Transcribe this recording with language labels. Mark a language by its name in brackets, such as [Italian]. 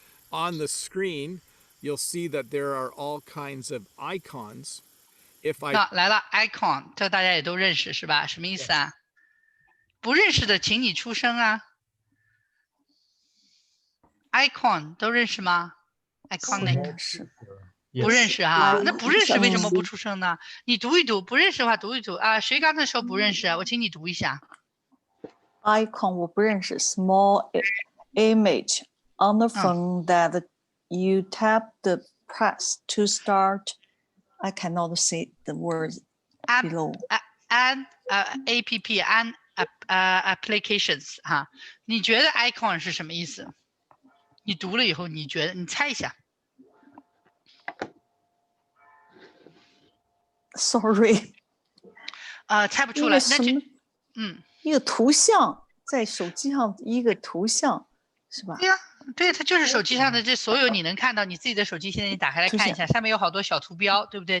[English] On the screen, you'll see that there are all kinds of icons. If I [Chinese] 来了 icon， 这大家也都认识是吧？什么意思啊？不认识的，请你出声啊。 icon 都认识吗 ？iconic 不认识哈，那不认识为什么不出声呢？你读一读，不认识的话读一读啊。谁刚才说不认识啊？我请你读一下。 [English] Icon [Chinese] 我不认识 [English] ，small image on the phone that you tap the press to start. I cannot see the words below. An app and applications [Chinese] 哈，你觉得 icon 是什么意思？你读了以后，你觉得你猜一下。 [English] Sorry. [Chinese] 猜不出来，那就一个图像在手机上，一个图像是吧？对呀，对，它就是手机上的这所有你能看到，你自己的手机现在你打开来看一下，上面有好多小图标，对不对？